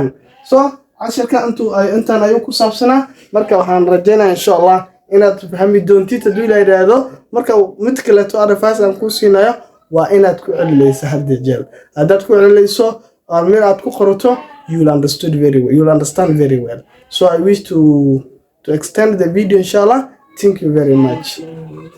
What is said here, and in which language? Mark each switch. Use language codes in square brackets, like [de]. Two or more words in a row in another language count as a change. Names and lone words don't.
[so] So casharka intaan ayuu ku saabsanaa marka waxaan rajaynayaa [ar] insha Allah [so] inaad fahmi doontid haddii la yiraahdo marka mid kale [en] to advice [so] aan ku siinayo waa inaad ku celinayso hadda jeer haddaad ku celinayso meel aad ku qorato [en] you will understand very well. So I wish to extend the video inshallah. Thank you very much.